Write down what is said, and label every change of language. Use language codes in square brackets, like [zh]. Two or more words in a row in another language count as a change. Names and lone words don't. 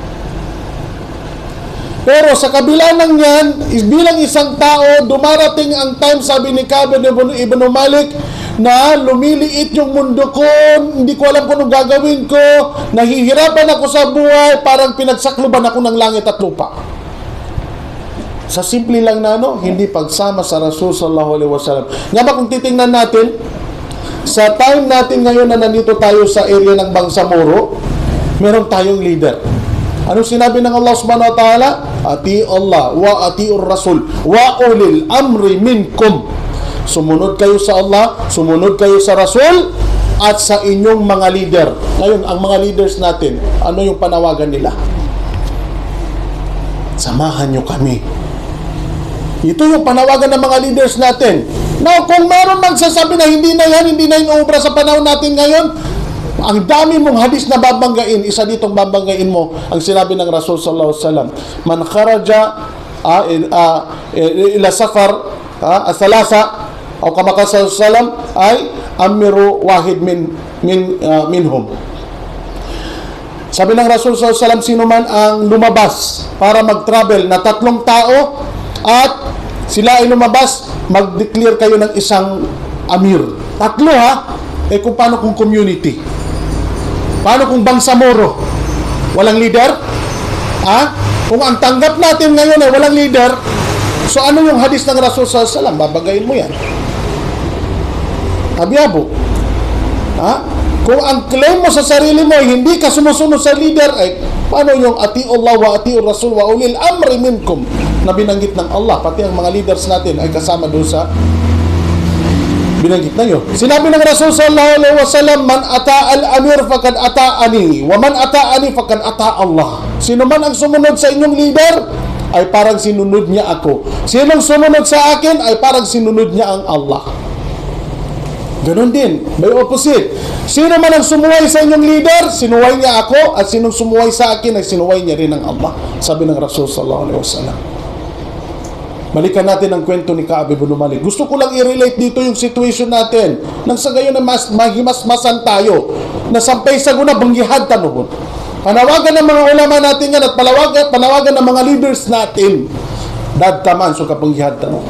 [tl] Pero sa kabila ng yan, bilang isang tao, dumarating ang time, sabi ni Ka'b ibn Malik, na lumiliit yung mundo ko, hindi ko alam kung anong gagawin ko, nahihirapan ako sa buhay, parang pinagsakluban ako ng langit at lupa. Sa simple lang na hindi pagsama sa [ar] الرسول صلى الله عليه وسلم. [tl] Nga ba kung titingnan natin, sa time natin ngayon na nandito tayo sa area ng Bangsamoro, meron tayong leader. Anong sinabi ng [ar] الله سبحانه وتعالى? أطيعوا الله وأطيعوا الرسول وأولي الأمر منكم. [tl] Sumunod kayo sa Allah, sumunod kayo sa Rasul, at sa inyong mga leader. Ngayon, ang mga leaders natin, ano yung panawagan nila? Samahan nyo kami. Ito yung panawagan ng mga leaders natin. Now, kung meron magsasabi na hindi na yung obra sa panahon natin ngayon, ang dami mong hadis na babanggain, isa ditong babanggain mo, ang sinabi ng [ar] الرسول صلى الله عليه وسلم, من خرج إلى سفر ثلاثة أو كما قال صلى الله عليه وسلم أمير واحد منهم. [tl] Sabi ng [ar] الرسول صلى الله عليه وسلم, [tl] sino man ang lumabas para mag-travel na 3 tao at sila ay lumabas, mag-declare kayo ng isang amir. 3 ha? Eh kung paano kung community? Paano kung Bangsamoro? Walang leader? Ha? Kung ang tanggap natin ngayon ay walang leader, so ano yung hadis ng [ar] الرسول صلى الله عليه وسلم? [tl] Babagayin mo yan. Abiyabo. Ha? Kung ang claim mo sa sarili mo ay hindi ka sumusunod sa leader, ay paano yung [ar] أطيعوا الله وأطيعوا الرسول وأولي الأمر منكم [tl] na binanggit ng Allah, pati ang mga leaders natin ay kasama doon sa binanggit na yun. Sinabi ng [ar] الرسول صلى الله عليه وسلم من أطاع الأمير فقد أطاعني ومن أطاعني فقد أطاع الله. [tl] Sino man ang sumunod sa inyong leader ay parang sinunod niya ako. Sinong sumunod sa akin ay parang sinunod niya ang Allah. Ganon din, may opposite. Sino man ang sumuway sa inyong leader, sinuway niya ako, at sinong sumuway sa akin ay sinuway niya rin ang Allah. Sabi ng [ar] الرسول صلى الله عليه وسلم. [tl] Balikan natin ang kwento ni Ka'ab ibn Malik. Gusto ko lang i-relate dito yung situation natin. Nang sa gayon na mahimasmasan tayo, na [mdh] sampay sa guna banggihad tanuhon. [tl] Panawagan ng mga ulama natin yan at panawagan ng mga leaders natin. [mdh] Dadtaman so kapanggihad tanuhon.